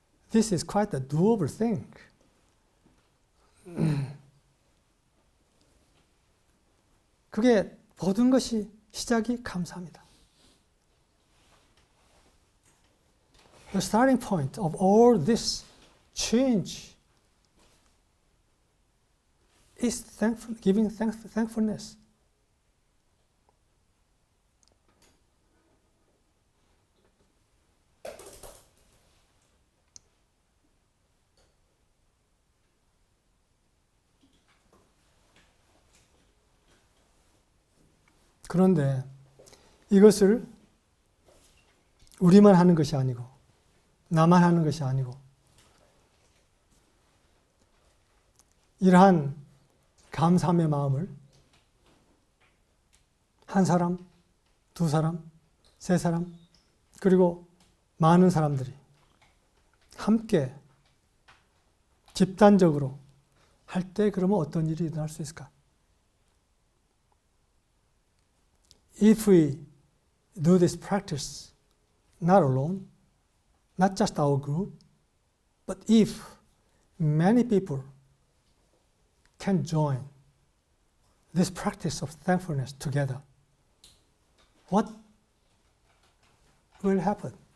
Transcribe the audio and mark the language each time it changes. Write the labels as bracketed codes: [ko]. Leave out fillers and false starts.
[en] This is quite a doable thing. [ko] 그게 모든 것이 시작이 감사합니다. [en] The starting point of all this change is giving thankfulness. [ko] 그런데 이것을 우리만 하는 것이 아니고, 나만 하는 것이 아니고, 이러한 감사함의 마음을 한 사람, 두 사람, 세 사람, 그리고 많은 사람들이 함께 집단적으로 할 때 그러면 어떤 일이 일어날 수 있을까? [en] If we do this practice not alone, not just our group, but if many people can join this practice of thankfulness together, what will happen?